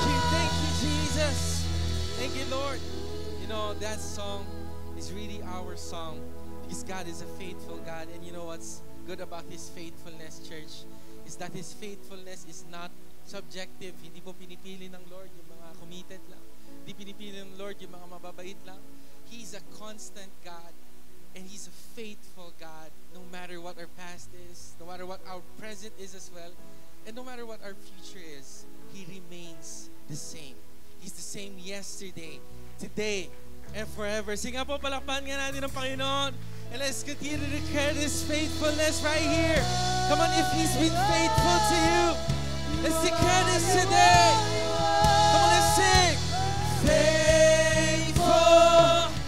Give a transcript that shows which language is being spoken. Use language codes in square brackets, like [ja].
[en] Thank you, Jesus. Thank you, Lord. You know, that song is really our song because God is a faithful God. And you know what's good about His faithfulness, church, is that His faithfulness is not subjective. [tl] Hindi po pinipili ng Lord yung mga committed lang. Hindi pinipili ng Lord yung mga mababait lang. [en] He's a constant God. And He's a faithful God, no matter what our past is, no matter what our present is as well, and no matter what our future is, He remains the same. He's the same yesterday, today, and forever. [tl] Sige po, palakpan nga natin ang Panginoon. [en] And let's continue to declare His faithfulness right here. Come on, if He's been faithful to you, let's declare this today. Come on, let's sing. Faithful